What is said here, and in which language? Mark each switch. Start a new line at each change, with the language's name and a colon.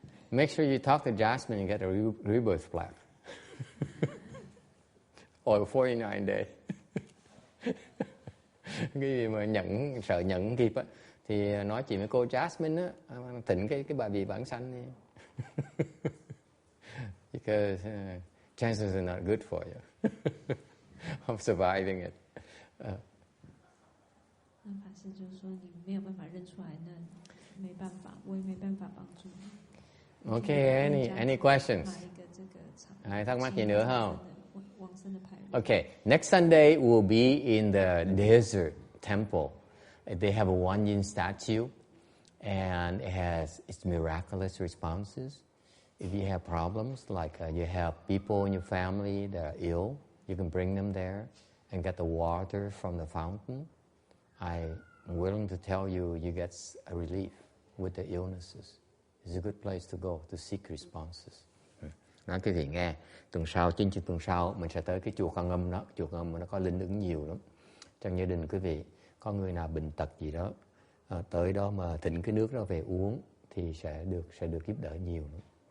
English: Make sure you talk to Jasmine and get a rebirth plaque. Or 49 day.
Vietnamese: Cái gì mà sợ nhận kịp á, thì nói chuyện với cô Jasmine á, thỉnh cái bà vị vãng sanh đi.
English: Because chances are not good for you of surviving it.
Chinese: 那法师就说，你没有办法认出来，那没办法，我也没办法帮助你。
English: Okay, any questions?
Vietnamese: Ai thắc mắc gì nữa không?
English: Okay, next Sunday we'll be in the desert temple. They have a Wan Yin statue, and it has its miraculous responses. If you have problems, like you have people in your family that are ill, you can bring them there and get the water from the fountain. I'm willing to tell you, you get a relief with the illnesses. It's a good place to go to seek responses.
Vietnamese: Nói quý vị nghe, chương trình tuần sau mình sẽ tới cái chùa Quan Âm đó. Chùa Quan Âm nó có linh ứng nhiều lắm. Trong gia đình quý vị có người nào bệnh tật gì đó, tới đó mà thỉnh cái nước đó về uống thì sẽ được giúp đỡ nhiều lắm.